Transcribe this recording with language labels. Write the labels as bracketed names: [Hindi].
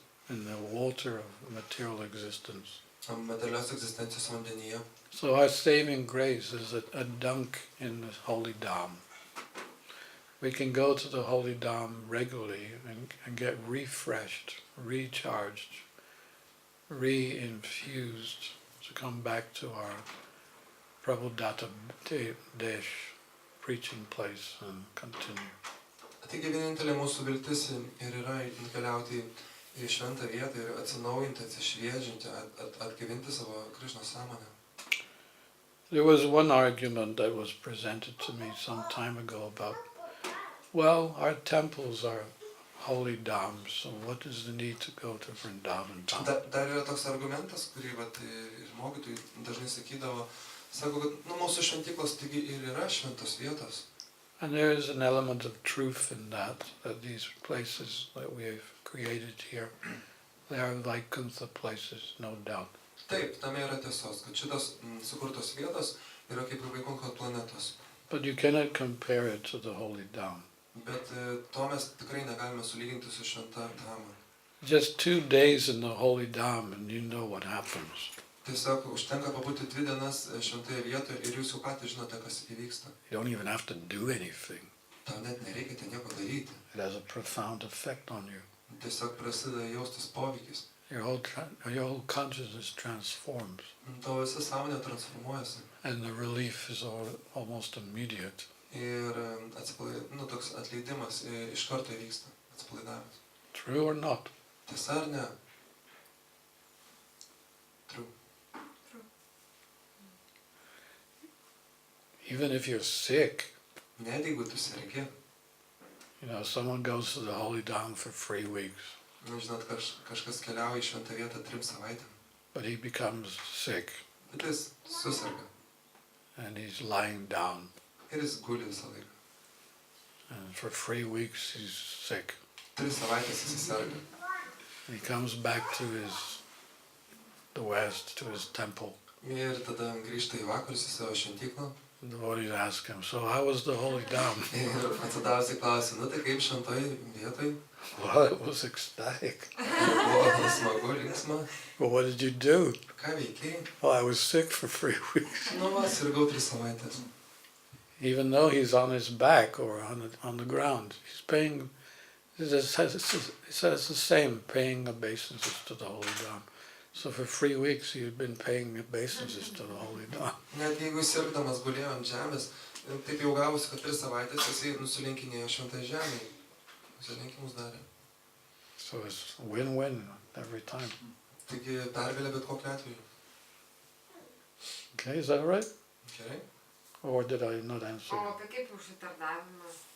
[English] In the water of material existence. [Lithuanian] Materialios egzistencijos vandenyje. [English] So our saving grace is a dunk in the holy Dham. We can go to the holy Dham regularly and get refreshed, recharged, re-infused to come back to our Prabhupada Desh preaching place and continue. [Lithuanian] Taigi vienintelė mūsų viltis ir yra keliauti į šventą vietą ir atsinaujinti, atsišviežinti, atgyvinti savo Krishna sąmonę. [English] There was one argument that was presented to me some time ago about, well, our temples are holy dhams, so what is the need to go to Vrindavan Dham? [Lithuanian] Dar yra toks argumentas, kurį ir mokytojai dažnai sakydavo, sako, kad mūsų šventyklos taigi ir yra šventos vietos. [English] And there is an element of truth in that these places that we have created here, they are Vaikuntha places, no doubt. [Lithuanian] Taip, tame yra tiesos, kad šitos sukurtos vietos yra kaip ir Vaikuntha planetos. [English] But you cannot compare it to the holy Dham. [Lithuanian] Bet to mes tikrai negalime sulyginti su šventa Dhama. [English] Just 2 days in the holy Dham and you know what happens. [Lithuanian] Tiesiog užtenka pabūti 2 dienas šventoje vietoje ir jūs jau patys žinote, kas įvyksta. [English] You don't even have to do anything. [Lithuanian] Tau net nereikia ten nieko daryti. [English] It has a profound effect on you. [Lithuanian] Tiesiog prasideda jaustis poveikis. [English] Your whole consciousness transforms. [Lithuanian] Tavo visa sąmonė transformuojasi. [English] And the relief is almost immediate. [Lithuanian] Ir toks atleidimas iš karto įvyksta, atsipalaidavimas. [English] True or not? [Lithuanian] Tiesa ar ne? [English] True. Even if you're sick, [Lithuanian] Net jeigu tu sergi, [English] you know, someone goes to the holy Dham for 3 weeks, [Lithuanian] žinot, kažkas keliauja į šventą vietą 3 savaitėm, [English] but he becomes sick [Lithuanian] bet jis susirga [English] and he's lying down. [Lithuanian] ir jis guli visą laiką. [English] And for 3 weeks he's sick. [Lithuanian] 3 savaitės jis serga. [English] He comes back to the west, to his temple. [Lithuanian] Ir tada grįžta į vakarus į savo šventyklą. [English] The devotees ask him, so how was the holy Dham? [Lithuanian] Ir atsidavusį klausia, tai kaip šventoj vietoj? [English] Well, it was ecstatic. [Lithuanian] Buvo smagu, linksma. [English] Well, what did you do? [Lithuanian] Ką veikei? [English] Well, I was sick for 3 weeks. [Lithuanian] Sirgau 3 savaitės. [English] Even though he's on his back or on the ground, he's paying. It says the same, paying obeisances to the holy Dham. So for 3 weeks he had been paying obeisances to the holy Dham. [Lithuanian] Net jeigu sirgdamas gulėjo ant žemės, taip jau gavosi, kad 3 savaitės jisai nusilenkinėjo šventai žemėje. Nusilenkimus darė. [English] So it's win-win every time. [Lithuanian] Taigi pergalė bet kokiu atveju. [English] Okay, is that all right? [Lithuanian] Gerai. [English] Or did I not answer? [Lithuanian] O apie kaip užsitardavimą?